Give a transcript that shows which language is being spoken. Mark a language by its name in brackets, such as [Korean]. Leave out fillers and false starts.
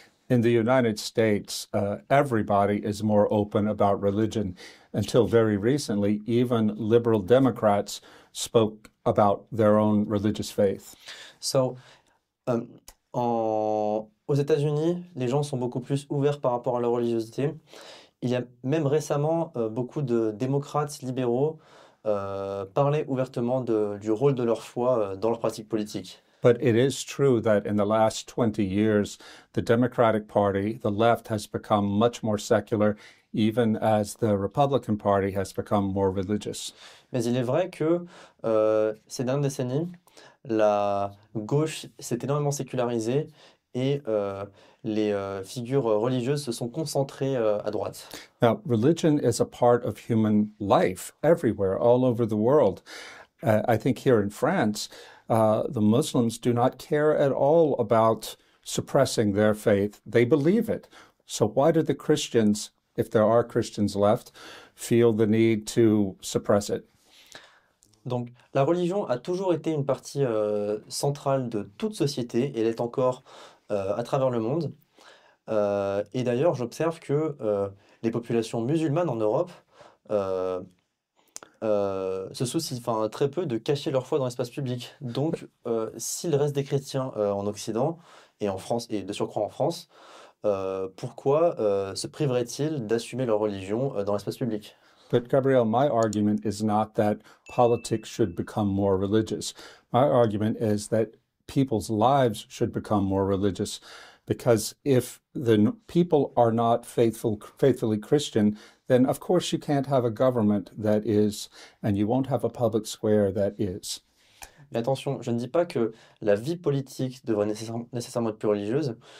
[English] In the United States, everybody is more open about religion. Until very recently, even liberal Democrats spoke about their own religious faith. [French] So, aux États-Unis, les gens sont beaucoup plus ouverts par rapport à leur religiosité. Il y a même récemment beaucoup de démocrates libéraux parlaient ouvertement du rôle de leur foi dans leur pratique politique. [English] But it is true that in the last 20 years, the Democratic Party, the left, has become much more secular, even as the Republican Party has become more religious. [French] Mais il est vrai que ces dernières décennies, la gauche s'est énormément sécularisée et les figures religieuses se sont concentrées à droite. [English] Now, religion is a part of human life everywhere, all over the world. I think here in France, the Muslims do not care at all about suppressing their faith. They believe it. So why do the Christians, if there are Christians left, feel the need to suppress it? [French] Donc, la religion a toujours été une partie centrale de toute société et elle est encore à travers le monde. Et d'ailleurs, j'observe que les populations musulmanes en Europe se soucient très peu de cacher leur foi dans l'espace public. Donc, s'il reste des chrétiens en Occident et en France, et de surcroît en France, pourquoi se priveraient-ils d'assumer leur religion dans l'espace public? [English] But Gabriel, my argument is not that politics should become more religious. My argument is that people's lives should become more religious. Because if the people are not faithfully Christian, then of course you can't have a government that is, and you won't have a public square that is. [French] Mais attention, je ne dis pas que la vie politique devrait nécessairement être plus religieuse.